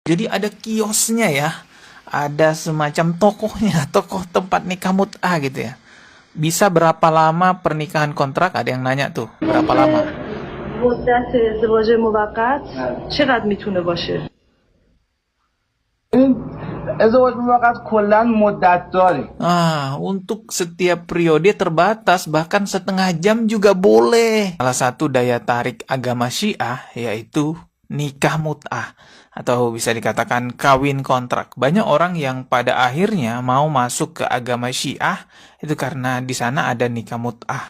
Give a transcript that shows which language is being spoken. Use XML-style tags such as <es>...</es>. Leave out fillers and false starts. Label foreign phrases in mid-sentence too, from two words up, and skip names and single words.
<id>Jadi ada kiosnya ya, ada semacam tokohnya, tokoh tempat nikah mut'ah gitu ya. Bisa berapa lama pernikahan kontrak? Ada yang nanya tuh, berapa lama?</id> <fa>مدت ازدواج موقت چقدر میتونه باشه؟ ازدواج موقت کلا مدت داره.</fa> <id>Untuk setiap periode terbatas, bahkan setengah jam juga boleh. Salah satu daya tarik agama Syiah yaitu nikah mut'ah, atau bisa dikatakan kawin kontrak. Banyak orang yang pada akhirnya mau masuk ke agama Syiah itu karena di sana ada nikah mut'ah.</id>